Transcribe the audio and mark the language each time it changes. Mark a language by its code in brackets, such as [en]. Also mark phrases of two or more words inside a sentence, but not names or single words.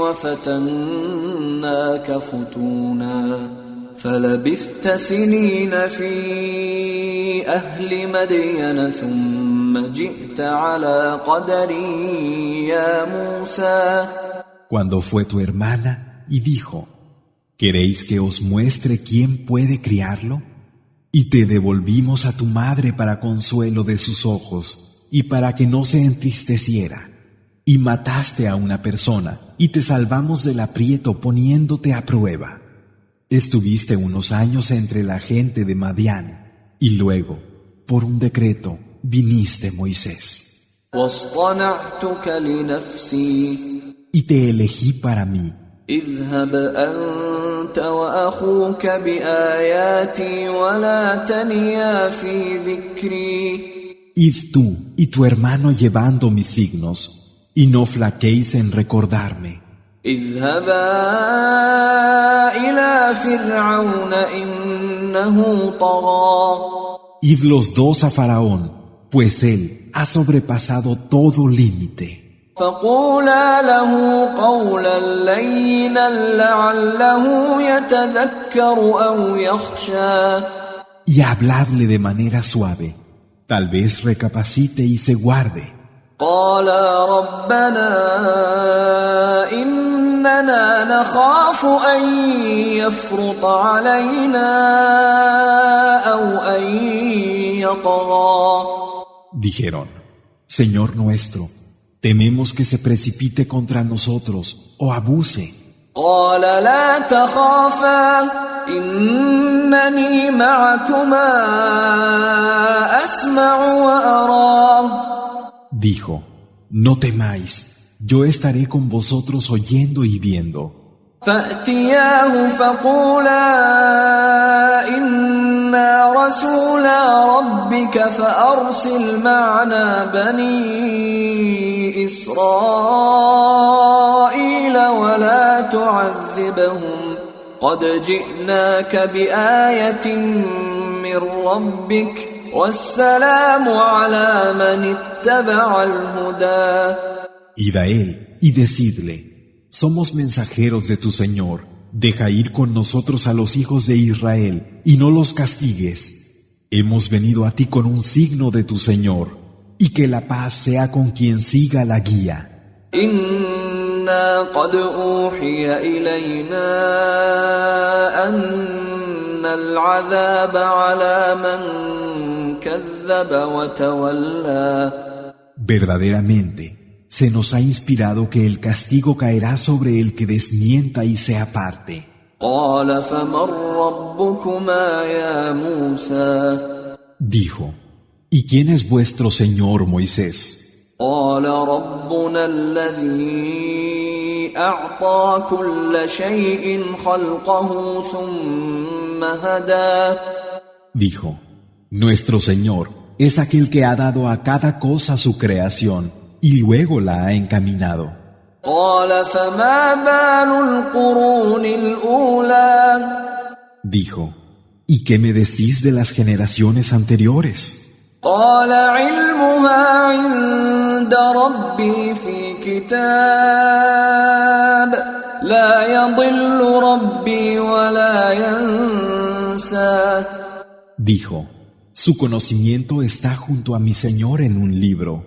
[ar] وفتناك فتونا فلبثت سنين في أهل مدين ثم جئت على قدري يا موسى [es] Cuando fue tu hermana y dijo: ¿queréis que os muestre quién puede criarlo? Y te devolvimos a tu madre para consuelo de sus ojos y para que no se entristeciera. Y mataste a una persona y te salvamos del aprieto poniéndote a prueba. Estuviste unos años entre la gente de Madián y luego, por un decreto, viniste, Moisés. [ar] واصطنعتك لنفسي [es] Y te elegí para mí. [ar] اذهب أنت أنت وأخوك بآياتي ولا تنيا في ذكري. [es] Id tú y tu hermano llevando mis signos, y no flaquéis en recordarme. [ar] اذهبا إلى فرعون إنه طغى. [es] Id los dos a Faraón, pues él ha sobrepasado todo límite. [ar] فقولا له قولا لينا لعله يتذكر أو يخشى. [es] Y habladle de manera suave, tal vez recapacite y se guarde. [ar] قالا ربنا إننا نخاف أن يفرط علينا أو أن يطغى. [es] Dijeron, Señor nuestro, tememos que se precipite contra nosotros o abuse. [ar] قال لا تخافا إنني معكما أسمع وأرى. [es] Dijo, no temáis, yo estaré con vosotros oyendo y viendo. [ar] فأتياه فقولا إنا رسولا ربك فأرسل معنا بني إسرائيل ولا تعذبهم قد جئناك بآية من ربك والسلام على من اتبع الهدى. [es] Id a él y decidle, somos mensajeros de tu Señor, deja ir con nosotros a los hijos de Israel y no los castigues. Hemos venido a ti con un signo de tu Señor, y que la paz sea con quien siga la guía. [ar] إنا قد أوحي إلينا أن العذاب على من كذب وتولى. [es] Verdaderamente, se nos ha inspirado que el castigo caerá sobre el que desmienta y se aparte. [ar] قال فمن ربكما يا موسى. [es] Dijo, ¿y quién es vuestro Señor, Moisés? [ar] قال ربنا الذي أعطى كل شيء خلقه ثم هدى. [es] Dijo, nuestro Señor es aquel que ha dado a cada cosa su creación y luego la ha encaminado. [ar] قال فما بال القرون الأولى. [es] Dijo, ¿y qué me decís de las generaciones anteriores? [ar] قال علمها عند ربي في كتاب لا يضل ربي ولا ينسى. [es] Dijo, su conocimiento está junto a mi Señor en un libro.